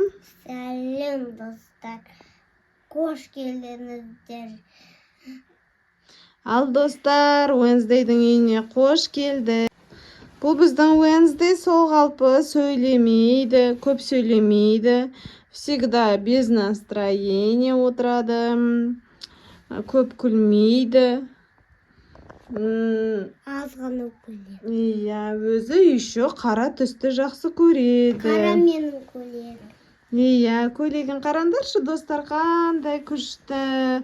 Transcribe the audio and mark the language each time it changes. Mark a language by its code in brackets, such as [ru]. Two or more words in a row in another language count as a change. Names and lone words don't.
[kk] Сәлем, достар. Қош келдіңіздер. Ал достар, Wednesday'дің үйіне қош келді. Бұл біздің Wednesday, сол қалпы сөйлемейді, көп сөйлемейді. [ru] Всегда без настроения отырады. [kk] Көп күлмейді. Азғаны күледі. Иә, өзі еще қара түсті жақсы көреді. Қара менің көйлегім. Иә, көйлегін қараңдаршы, достар, қандай күшті.